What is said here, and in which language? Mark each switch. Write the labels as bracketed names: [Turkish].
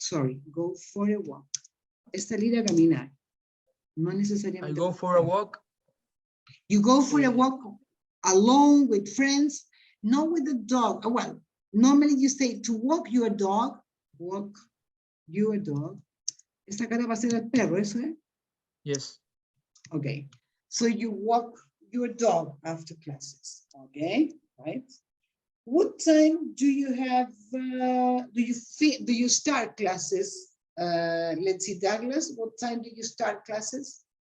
[English] Sorry, go for a walk. [Spanish] Es salir a caminar. No necesariamente. [English] I go for a walk. You go for a walk alone with friends, not with the dog. Well, normally you say to walk your dog. Walk your dog. [Spanish] Esta cara va a ser el perro, ¿eso es? [English] Yes. Okay. So you walk your dog after classes. Okay, right? What time do you have, do you start classes? Let's see, Douglas, what time do you start classes?